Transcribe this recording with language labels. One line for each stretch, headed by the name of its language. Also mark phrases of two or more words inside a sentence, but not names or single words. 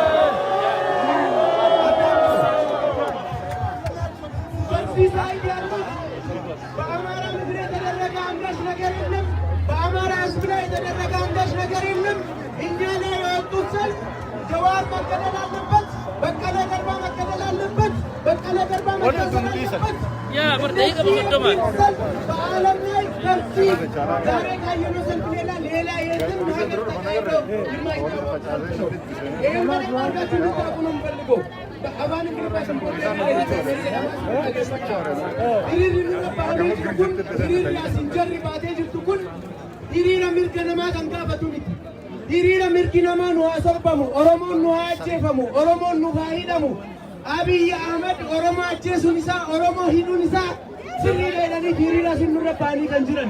Amharic: በዚህ ሳይድ ያሉት በአማራ ምድር የተደረገ አንዳች ነገር የለም። በአማራ ሕዝብ ላይ የተደረገ አንዳች ነገር የለም። እኛ ላይ የወጡት ሰልፍ ጀዋር መገደል አለበት፣ በቀለ ገርባ መገደል አለበት፣ በቀለ ገርባ መታሰር አለበት። በዓለም ላይ ከዚህ ዛሬ ካየነው ሰልፍ ሌላ የትም ሀገር ተካሂዶ የማይታወቅ ሰልፍ ነው። ይህም በደንብ አድርጋችሁ እንድታውቁ ነው የምፈልገው። በአባን እንግዲህ
Oromo: hiriira mirga namaa kan gaafatu miti. Hiriira mirgi namaa nu haa sarbamu, Oromoon nu haa ajjeefamu, Oromoon nu haa hidhamu. Abiy Ahmed Oromoo ajjeesuun isaa, Oromoo hidhuun isaa sirriidha jedhanii hiriira isin nurra ba'anii kan jiran.